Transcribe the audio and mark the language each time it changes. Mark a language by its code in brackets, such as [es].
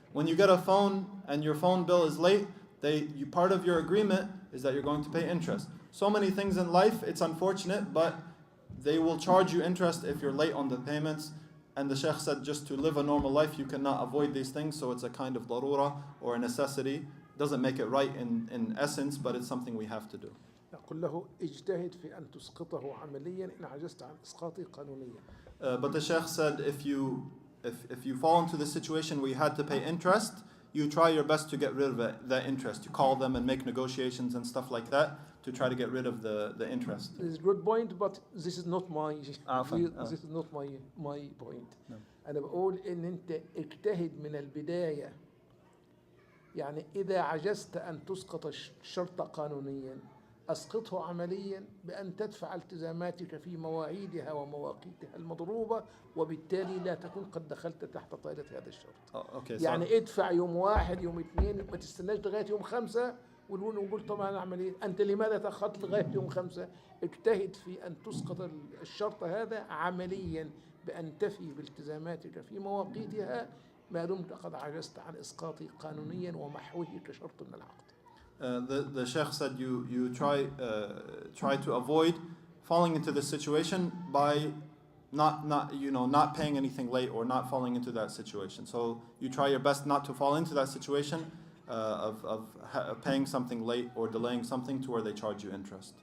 [en] When you get a phone and your phone bill is late, part of your agreement is that you're going to pay interest. So many things in life, it's unfortunate, but they will charge you interest if you're late on the payments. And the Sheikh said just to live a normal life, you cannot avoid these things, so it's a kind of darura or a necessity. Doesn't make it right in essence, but it's something we have to do. [ar] أقول له اجتهد في أن تسقطه عمليا إن عجزت عن إسقاطه قانونيا. [en] But the Sheikh said if you fall into the situation where you had to pay interest, you try your best to get rid of that interest. You call them and make negotiations and stuff like that to try to get rid of the interest. This is a good point, but this is not my this is not my point. No. [ar] أنا بقول إن أنت اجتهد من البداية. يعني إذا عجزت أن تسقط الشرط قانونيا أسقطه عمليا بأن تدفع التزاماتك في مواعيدها ومواقيتها المضروبة، وبالتالي لا تكون قد دخلت تحت طائلة هذا الشرط. يعني ادفع يوم 1 يوم 2، ما تستناش لغاية يوم 5 ونقول طبعا أعمل إيه؟ أنت لماذا تأخرت لغاية يوم 5؟ اجتهد في أن تسقط الشرط هذا عمليا بأن تفي بالتزاماتك في مواقيتها ما دمت قد عجزت عن إسقاطه قانونيا ومحوه كشرط من العقد. [en] The Sheikh said you try to avoid falling into this situation by not paying anything late or not falling into that situation. So you try your best not to fall into that situation of paying something late or delaying something to where they charge you interest.